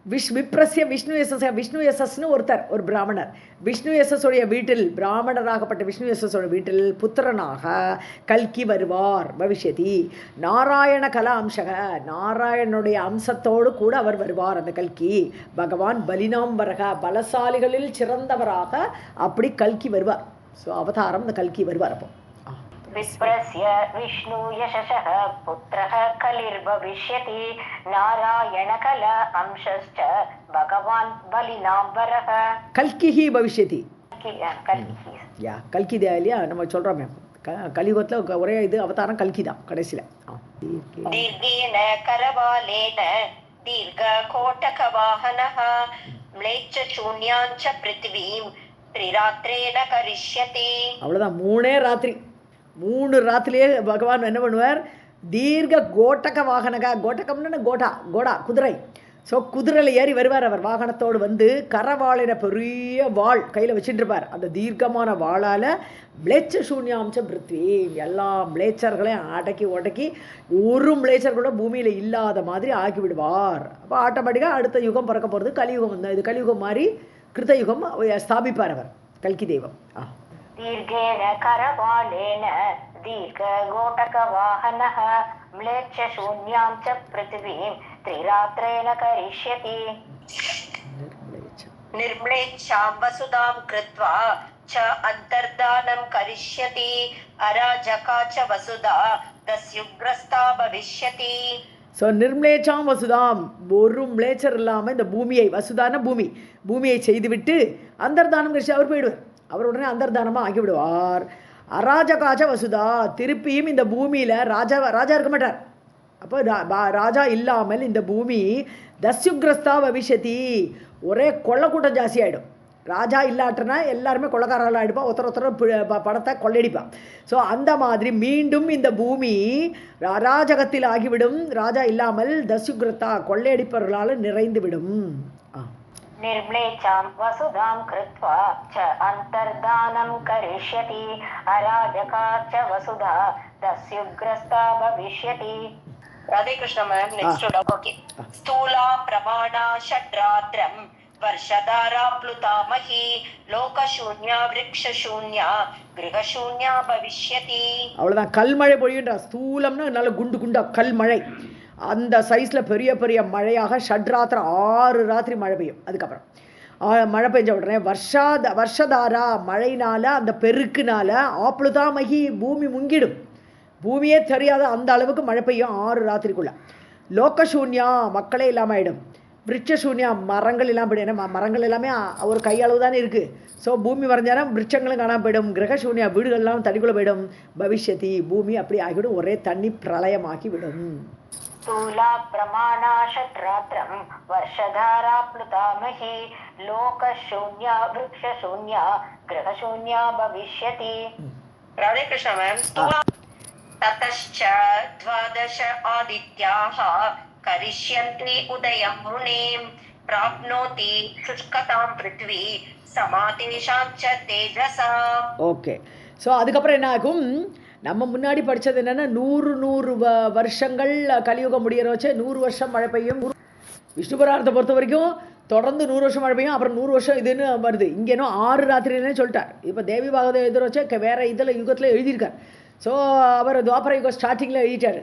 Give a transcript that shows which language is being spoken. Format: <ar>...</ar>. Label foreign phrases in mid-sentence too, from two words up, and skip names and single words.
<sa>विप्रस्य विष्णु यशसः,</sa> <ta>விஷ்ணு யசஸ்னு ஒருத்தர், ஒரு பிராமணர், விஷ்ணு யசஸோடைய வீட்டில், பிராமணராகப்பட்ட விஷ்ணு யசஸோட வீட்டில் புத்திரனாக கல்கி வருவார்.</ta> <sa>भविष्यति नारायण कला अंशकः,</sa> <ta>நாராயணனுடைய அம்சத்தோடு கூட அவர் வருவார் அந்த கல்கி.</ta> <sa>भगवान् बलिनाम्बरः,</sa> <ta>பலசாலிகளில் சிறந்தவராக அப்படி கல்கி வருவார். ஸோ அவதாரம் இந்த கல்கி வருவார். அப்போ</ta> <sa>विप्रस्य विष्णु यशसः पुत्रः कलिर्भविष्यति नारायणकल अंशश्च भगवान् बलिनाम्बरः. कल्किः भविष्यति. कल्किः</sa> <ta>யா கல்கி தான் இல்லையா, நம்ம சொல்கிறோமே கலியுகத்தில் ஒரே இது அவதாரம் கல்கி தான் கடைசியில்.</ta> <sa>दीर्घेन करवालेन दीर्घकोटकवाहनः म्लेच्छ शून्याञ्च पृथ्वीं त्रिरात्रेण करिष्यति.</sa> <ta>அவ்வளோதான், 3 ராத்திரி, 3 ராத்திரியே பகவான் என்ன பண்ணுவார்,</ta> <sa>दीर्घ कोटक वाहनः,</sa> <ta>கோட்டகம்னு கோடா குதிரை. ஸோ குதிரையில் ஏறி வருவார் அவர், வாகனத்தோடு வந்து கரவாளின பெரிய வாள் கையில் வச்சுட்டு இருப்பார். அந்த தீர்க்கமான வாளால்</ta> <sa>म्लेच्छ शून्यांश्च पृथ्वी,</sa> <ta>எல்லா மிளேச்சர்களையும் அடக்கி ஒடக்கி ஒரு மிளேச்சர் கூட பூமியில் இல்லாத மாதிரி ஆக்கி விடுவார். அப்போ ஆட்டோமேட்டிக்காக அடுத்த யுகம் பிறக்க போகிறது கலியுகம். இது கலியுகம் மாதிரி கிருத்தயுகம் ஸ்தாபிப்பார் அவர் கல்கி தெய்வம்.</ta> <sa>दीर्घेन करवालेन दीर्घगोटकवाहनः म्लेच्छ शून्यां च पृथिवीं त्रिरात्रेण करिष्यति. निर्म्लेच्छां वसुधां कृत्वा च अन्तर्धानं करिष्यति अराजका च वसुधा दस्युग्रस्ता भविष्यति.</sa> <ta>ஸோ</ta> <sa>निर्म्लेच्छां वसुधां,</sa> <ta>ஒரு மிளேச்சர் இல்லாமல் இந்த பூமியை, வசுதான பூமியை செய்துவிட்டு அந்தர்தானம் கழிச்சு அவர் போயிடுவார். அவர் உடனே அந்தர்தானமாக ஆக்கிவிடுவார்.</ta> <sa>अराजका च वसुधा,</sa> <ta>திருப்பியும் இந்த பூமியில் ராஜா இருக்க மாட்டார். அப்போ ராஜா இல்லாமல் இந்த பூமி</ta> <sa>दस्युग्रस्ता भविष्यति,</sa> <ta>ஒரே கொள்ளக்கூட்டம் ஜாஸ்தி ஆகிடும். ராஜா இல்லாட்டனா எல்லாருமே கொள்ளக்காரர்கள் ஆகிடுப்பா, ஒருத்தர் பணத்தை கொள்ளையடிப்பான். ஸோ அந்த மாதிரி மீண்டும் இந்த பூமி அராஜகத்தில் ஆகிவிடும். ராஜா இல்லாமல் தஸ்யுக்ரஸ்தா, கொள்ளையடிப்பவர்களால் நிறைந்துவிடும்.</ta> <sa>निर्म्लेच्छां वसुधां कृत्वा च अन्तर्धानं करिष्यति अराजका च वसुधा दस्युग्रस्ता भविष्यति.</sa> <en>Radhe Krishna ma'am. Next okay.</en> <sa>स्थूला प्रमाणा षड्रात्रं वर्षधारा प्लुतामही लोकशून्या वृक्षशून्या गृहशून्या भविष्यति.</sa> <ta>அவ்வளோதான், கல்மழை பொழியுன்றா. ஸ்தூலம்னா நல்ல குண்டா கல்மழை, அந்த சைஸில் பெரிய பெரிய மழையாக ஷட்ராத்திரம் 6 ராத்திரி மழை பெய்யும். அதுக்கப்புறம் மழை பெஞ்ச உடனே வருஷதாரா, மழையினால் அந்த பெருக்குனால ஆப்ளுதாமகி, பூமி முங்கிடும், பூமியே தெரியாத அந்த அளவுக்கு மழை பெய்யும் 6 ராத்திரிக்குள்ளே. லோகசூன்யா, மக்களே இல்லாமல் ஆகிடும். விருட்சசூன்யா, மரங்கள் இல்லாமல் போயிடும். ஏன்னா மரங்கள் எல்லாமே ஒரு கையளவு தானே இருக்குது. ஸோ பூமி வரைஞ்சாலும் விருட்சங்களும் காணாமல் போயிடும். கிரகசூன்யா, வீடுகள்லாம் தண்ணிக்குள்ளே போயிடும். பவிஷ்யதி, பூமி அப்படி ஆகிவிடும், ஒரே தண்ணி பிரளயமாக்கி விடும்.</ta> <sa>स्थूला प्रमाणा षड्रात्रं वर्षधारा प्लुतामही लोकशून्या वृक्षशून्या गृहशून्या भविष्यति.</sa> <hi>राधे कृष्ण मैम.</hi> <sa>ततश्च 12 आदित्याः करिष्यन्ति उदयं मुनें प्राप्नोति शुष्कतां पृथ्वी समातेषां च तेजसा.</sa> <ta>ஓகே. ஸோ அதுக்கப்புறம் என்ன ஆகும், நம்ம முன்னாடி படித்தது என்னென்னா 100 வருஷங்கள் கலியுகம் முடிகிற வச்சு 100 வருஷம் மழை பெய்யும். விஷ்ணு புராணத்தை பொறுத்த வரைக்கும் தொடர்ந்து 100 வருஷம் மழை பெய்யும், அப்புறம் 100 வருஷம் இதுன்னு வருது. இங்கேனோ 6 ராத்திரின்னு சொல்லிட்டார். இப்போ தேவி பாகவத எழுதுற வச்சு வேறு இதில் யுகத்தில் எழுதியிருக்கார். ஸோ அவர் துவாபர யுகம் ஸ்டார்டிங்கில் எழுதிட்டார்.</ta>